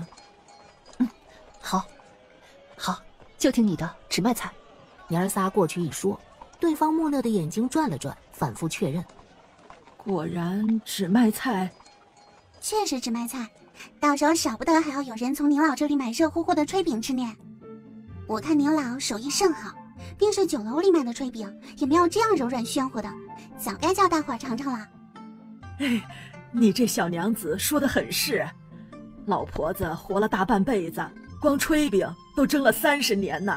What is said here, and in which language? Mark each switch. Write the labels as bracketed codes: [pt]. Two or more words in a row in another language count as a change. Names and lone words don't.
[zh] 好，就听你的，只賣菜。娘兒仨過去一說，對方木訥的眼睛轉了轉，反覆確認。果然只賣菜。確實只賣菜，到時候少不得還要有人從您老這裡買熱乎乎的炊餅吃呢。我看您老手藝甚好，便是酒樓裡買的炊餅也沒有這樣柔軟暄乎的，早該叫大夥嘗嘗了。你這小娘子說得很是，老婆子活了大半輩子，光炊餅都蒸了30年呢。